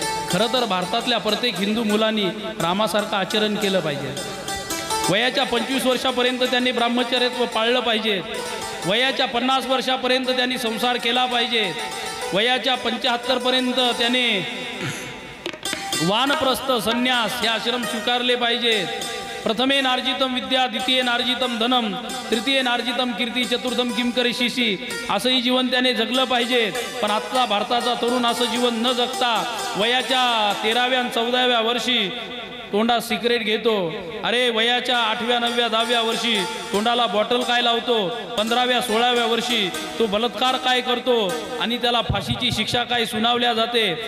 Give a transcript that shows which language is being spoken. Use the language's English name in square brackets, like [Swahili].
[Marathi] खरं तर भारतातल्या प्रत्येक हिंदू मुलांनी रामासारखं आचरण केलं पाहिजे. वयाच्या 25 वर्षापर्यंत त्यांनी ब्रह्मचर्यत्व पाळलं पाहिजे. वयाच्या 50 वर्षापर्यंत त्यांनी संसार केला पाहिजे. वयाच्या 75 पर्यंत त्याने वानप्रस्थ संन्यास हे आश्रम स्वीकारले पाहिजेत. [Sanskrit] प्रथमे नार्जितम विद्या, द्वितीय नार्जितम धनम, तृतीय नार्जितम कीर्ती, चतुर्थम किम करिष्यसि. [Marathi] असंही जीवन त्याने जगलं पाहिजे. पण आजचा भारताचा तरुण असं जीवन न जगता वयाच्या 13व्या आणि 14व्या वर्षी तोंडात सिगरेट घेतो. अरे वयाच्या 8व्या 9व्या 10व्या वर्षी तोंडाला बॉटल काय लावतो. 15व्या 16व्या वर्षी तो बलात्कार काय करतो आणि त्याला फाशीची शिक्षा काय सुनावल्या जाते.